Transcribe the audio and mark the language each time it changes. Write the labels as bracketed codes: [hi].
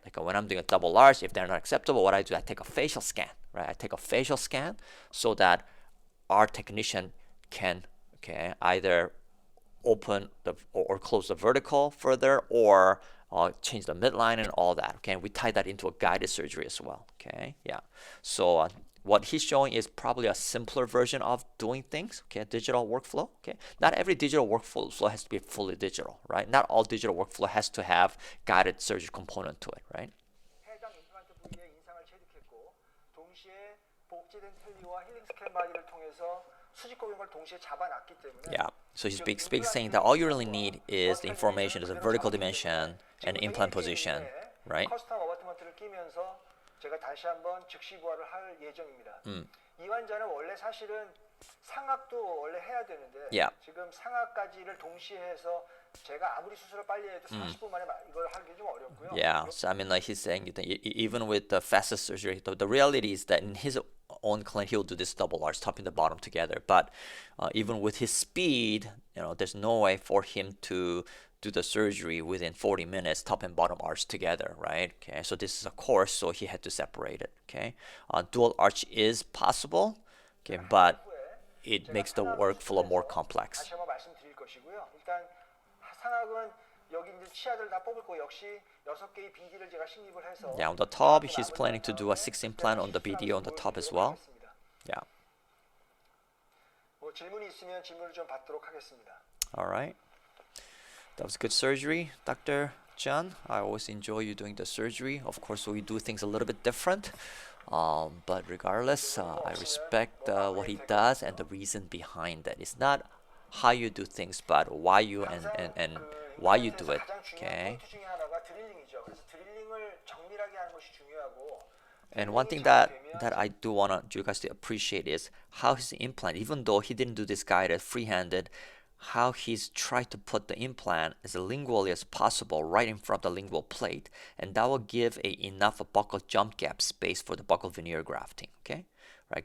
[en] Like when I'm doing a double large, if they're not acceptable, what I do, I take a facial scan, right? I take a facial scan so that our technician can, okay, either open or close the vertical further or change the midline and all that, okay? And we tie that into a guided surgery as well, okay? Yeah. So what he's showing is probably a simpler version of doing things, okay? Digital workflow, okay? Not every digital workflow has to be fully digital, right? Not all digital workflow has to have guided surgery component to it, right? [ko] 해당 임플란트 부위의 인상을 체득했고 동시에 복제된 텔리와 힐링 스캔 바디를 통해서 수직 고경을 동시에 잡아놨기 때문에 [en] Yeah. So he's basically saying that all you really need is the information as a vertical dimension and implant position, right? [ko] 커스텀 어바트먼트를 끼면서 제가 다시 한번 즉시 부활을 할 예정입니다. 이 환자는 원래 사실은 상악도 원래 해야 되는데 [en] Yeah. [ko] 지금 상악까지를 동시에 해서 제가 아무리 수술을 빨리 해도 40분 만에 이걸 하기 좀 어렵고요. [en] Yeah, so I mean, like he's saying, that even with the fastest surgery, the reality is that in his own clinic, he'll do this double arch, top and the bottom together. But even with his speed, there's no way for him to do the surgery within 40 minutes, top and bottom arch together, right? Okay, so this is a course, so he had to separate it. Okay, dual arch is possible, okay, but it makes the workflow more complex. [ko] 다시 한번 말씀드릴 것이고요. 일단 상악은 여기 이제 치아들 다 뽑을 거 역시 6개의 BD를 제가 식립을 해서 [en] Yeah, on the top, he's planning to do a 6 implant on the BD on the top as well. Yeah. [ko] 뭐 질문이 있으면 질문을 좀 받도록 하겠습니다. [en] All right. That was good surgery, Dr. Jeon. I always enjoy you doing the surgery. Of course, we do things a little bit different. But regardless, I respect what he does and the reason behind that. It's not how you do things, but why you and why you do it. Okay. [ko] 포인트 중에 하나가 드릴링이죠. 그래서 드릴링을 정밀하게 하는 것이 중요하고. [en] And one thing that I do want you guys to appreciate is how his implant, even though he didn't do this guided free-handed, how he's tried to put the implant as lingually as possible right in front of the lingual plate, and that will give enough buccal jump gap space for the buccal veneer grafting. Okay, right?